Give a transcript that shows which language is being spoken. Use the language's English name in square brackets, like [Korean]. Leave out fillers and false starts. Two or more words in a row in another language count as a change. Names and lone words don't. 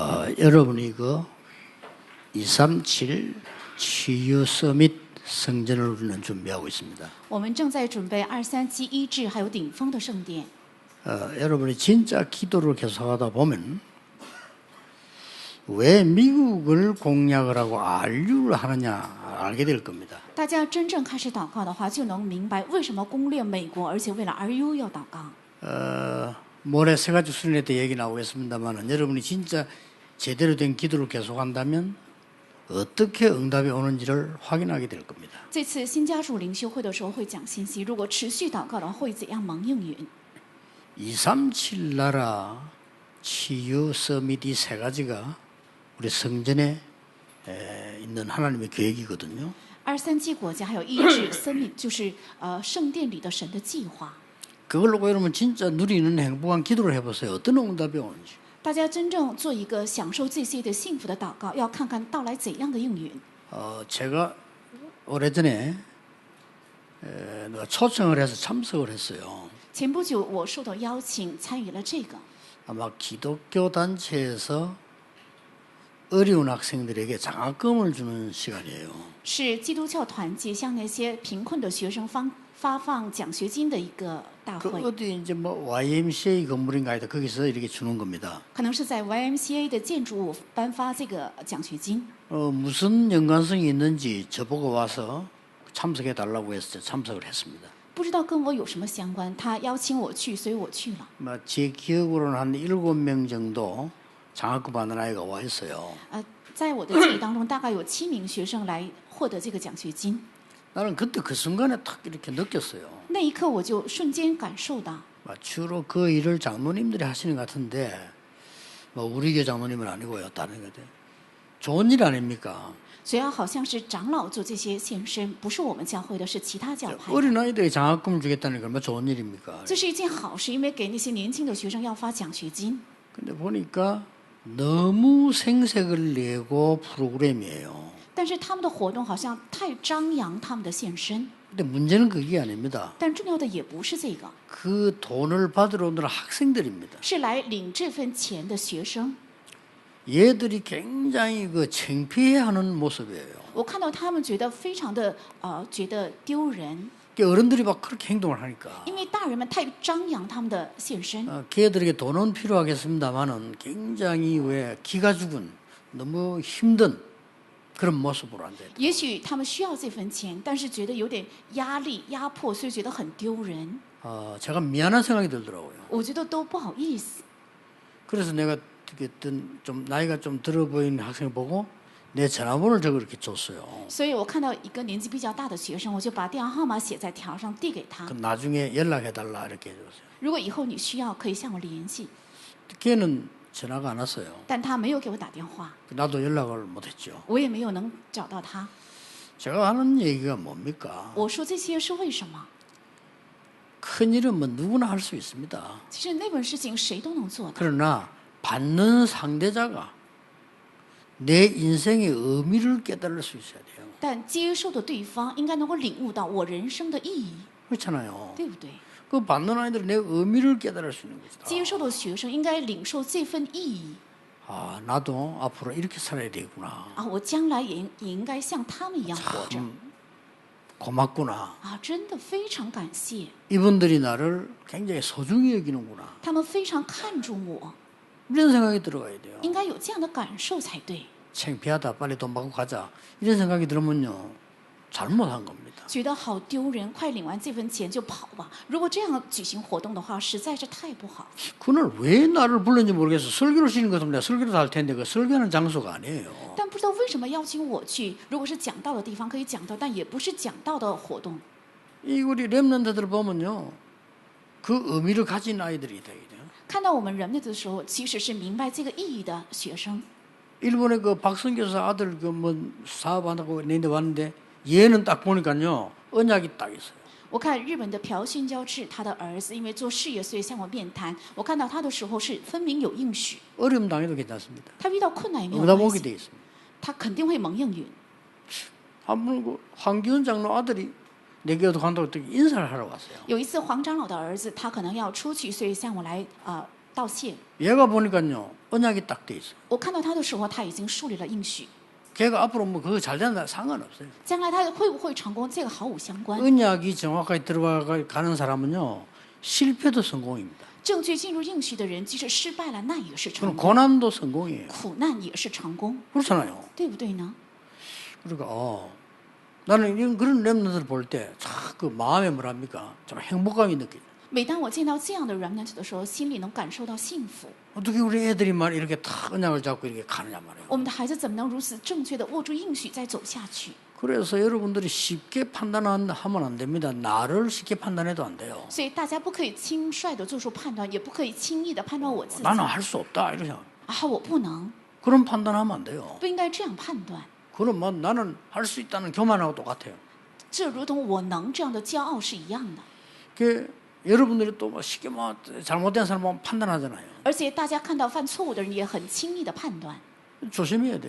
[Korean] 여러분이 그 237 치유 서밋 성전을 우리는 준비하고 있습니다. [Chinese] 我们正在准备237医治还有顶峰的圣殿。 [Korean] 여러분이 진짜 기도를 계속하다 보면 왜 미국을 공략을 하고 RU를 하느냐 알게 될 겁니다. [Chinese] 大家真正开始祷告的话，就能明白为什么攻略美国，而且为了 RU 要祷告。 [Korean] 모레 세 가지 수련회 때 얘기 나오겠습니다만 여러분이 진짜 제대로 된 기도를 계속한다면 어떻게 응답이 오는지를 확인하게 될 겁니다. [Chinese] 这次新家属灵修会的时候会讲信息，如果持续祷告的话，会怎样蒙应允？ [Korean] 237 나라 치유 서밋 이 세 가지가 우리 성전에 있는 하나님의 계획이거든요. [Chinese] 237 国家还有医治 Summit， 就是圣殿里的神的计划。 [Korean] 그걸 놓고 여러분 진짜 누리는 행복한 기도를 해보세요. 어떤 응답이 오는지. [Chinese] 大家真正做一个享受这些的幸福的祷告，要看看到来怎样的应允。 [Korean] 제가 오래전에 내가 초청을 해서 참석을 했어요. [Chinese] 前不久我受到邀请参与了这个， [Korean] 아마 기독교 단체에서 어려운 학생들에게 장학금을 주는 시간이에요. [Chinese] 是基督教团体向那些贫困的学生发放奖学金的一个大 [Korean] 그 [Chinese] 会， [Korean] 어디 이제 뭐 YMCA 건물인가 하여튼 거기서 이렇게 주는 겁니다. [Chinese] 可能是在 YMCA 的建筑物颁发这个奖学金。 [Korean] 무슨 연관성이 있는지 저보고 와서 참석해 달라고 해서 참석을 했습니다. [Chinese] 不知道跟我有什么相关，他邀请我去，所以我去了。 [Korean] 제 기억으로는 한 7명 정도 장학금 받는 아이가 와 있어요. [Chinese] 在我的记忆当中，大概有7名学生来获得这个奖学金。 [Korean] 나는 그때 그 순간에 탁 이렇게 느꼈어요. [Chinese] 那一刻，我就瞬间感受到， [Korean] 주로 그 일을 장로님들이 하시는 것 같은데 뭐 우리 교회 장로님은 아니고요. 다른 것 같아요. 좋은 일 아닙니까? [Chinese] 虽然好像是长老做这些献身，不是我们教会的，是其他教派的。 [Korean] 어린 아이들이 장학금 주겠다는 게 얼마나 좋은 일입니까? [Chinese] 这是一件好事，因为给那些年轻的学生要发奖学金。 [Korean] 근데 보니까 너무 생색을 내고 프로그램이에요. [Chinese] 但是他们的活动好像太张扬他们的献身， [Korean] 근데 문제는 그게 아닙니다. [Chinese] 但重要的也不是这个， [Korean] 그 돈을 받으러 오는 학생들입니다. [Chinese] 是来领这份钱的学生。 [Korean] 얘들이 굉장히 그 창피해하는 모습이에요. [Chinese] 我看到他们觉得非常的觉得丢人， [Korean] 어른들이 막 그렇게 행동을 하니까 [Chinese] 因为大人们太张扬他们的献身。 [Korean] 걔들에게 돈은 필요하겠습니다만은 굉장히 왜 기가 죽은 너무 힘든 그런 모습으로 앉아 있다. [Chinese] 也许他们需要这份钱，但是觉得有点压力、压迫，所以觉得很丢人。 [Korean] 제가 미안한 생각이 들더라고요. [Chinese] 我觉得都不好意思， [Korean] 그래서 내가 어떤 좀 나이가 좀 들어 보이는 학생을 보고 내 전화번호를 적어 이렇게 줬어요. [Chinese] 所以我看到一个年纪比较大的学生，我就把电话号码写在条上递给他。 [Korean] 그 나중에 연락해 달라 이렇게 해줬어요. [Chinese] 如果以后你需要，可以向我联系。 [Korean] 걔는 전화가 안 왔어요. [Chinese] 但他没有给我打电话， [Korean] 나도 연락을 못했죠. [Chinese] 我也没有能找到他。 [Korean] 제가 하는 얘기가 뭡니까? [Chinese] 我说这些是为什么？ [Korean] 큰 일은 뭐 누구나 할 수 있습니다. [Chinese] 其实那本事情谁都能做的， [Korean] 그러나 받는 상대자가 내 인생의 의미를 깨달을 수 있어야 돼요. [Chinese] 但接受的对方应该能够领悟到我人生的意义， [Korean] 그렇잖아요. [Chinese] 对不对？ [Korean] 그 받는 아이들은 내 의미를 깨달을 수 있는 거죠. [Chinese] 接受的学生应该领受这份意义 [Korean] 나도 앞으로 이렇게 살아야 되구나. [Chinese] 啊！我将来也应该像他们一样活着 [Korean] 고맙구나. [Chinese] 啊！真的非常感谢， [Korean] 이분들이 나를 굉장히 소중히 여기는구나. [Chinese] 他们非常看重我， [Korean] 이런 생각이 들어가야 돼요. [Chinese] 应该有这样的感受才对。 [Korean] 창피하다. 빨리 돈 받고 가자. 이런 생각이 들으면요. 잘못한 겁니다. [Chinese] 觉得好丢人，快领完这份钱就跑吧。如果这样举行活动的话，实在是太不好。 [Korean] 그날 왜 나를 불렀는지 모르겠어. 설교를 시키는 것 같으면 내가 설교를 할 텐데 그 설교하는 장소가 아니에요. [Chinese] 但不知道为什么邀请我去，如果是讲道的地方可以讲道，但也不是讲道的活动。 [Korean] 이 우리 렘넌트들 보면요. 그 의미를 가진 아이들이 돼요. [Chinese] 看到我们人类的时候，其实是明白这个意义的学生。 [Korean] 일본의 그 박성 교사 아들 그 뭐 사업한다고 내데 왔는데 얘는 딱 보니까요. 언약이 딱 있어요. [Chinese] 我看日本的朴训教士，他的儿子因为做事业，所以向我面谈。我看到他的时候是分明有应许， [Korean] 어려움 당해도 괜찮습니다. [Chinese] 他遇到困难也没有 [Korean] 응답 [Chinese] 关 [Korean] 오게 [Chinese] 系， [Korean] 돼 있습니다. [Chinese] 他肯定会蒙应允。 [Korean] 한번 그 황기훈 장로 아들이 내게도 간다고 인사를 하러 왔어요. [Chinese] 有一次黄长老的儿子，他可能要出去，所以向我来道谢。 [Korean] 얘가 보니까요 언약이 딱 돼 있어. [Chinese] 我看到他的时候，他已经树立了应许， [Korean] 걔가 앞으로 뭐 그거 잘 된다 상관없어요. [Chinese] 将来他会不会成功，这个毫无相关。 [Korean] 언약이 정확하게 들어가는 사람은요 실패도 성공입니다. [Chinese] 正确进入应许的人，即使失败了，那也是 [Korean] 그럼 [Chinese] 成功； [Korean] 고난도 성공이에요. [Chinese] 苦难也是成功， [Korean] 그렇잖아요. [Chinese] 对不对呢？ [Korean] 그러니까 나는 이런 그런 렘넌트를 볼 때 그 마음에 뭐랍니까 좀 행복감이 느껴요. [Chinese] 每当我见到这样的 remnant 的时候，心里能感受到幸福。 [Korean] 어떻게 우리 애들이 말 이렇게 탁 언약을 잡고 이렇게 가느냐 말이에요. [Chinese] 我们的孩子怎么能如此正确的握住应许，再走下去？ [Korean] 그래서 여러분들이 쉽게 판단하면 안 됩니다. 나를 쉽게 판단해도 안 돼요. [Chinese] 所以大家不可以轻率的做出判断，也不可以轻易的判断我自己。 [Korean] 나는 할 수 없다 이러죠. [Chinese] 啊，我不能， [Korean] 그런 판단하면 안 돼요. [Chinese] 不应该这样判断。 [Korean] 그럼 뭐 나는 할 수 있다는 교만하고 똑같아요. [Chinese] 这如同我能这样的骄傲是一样的。 [Korean] 그 여러분들이 또 뭐 쉽게 뭐 잘못된 사람 보면 판단하잖아요. [Chinese] 而且大家看到犯错误的人，也很轻易的判断， [Korean] 조심해야 돼요.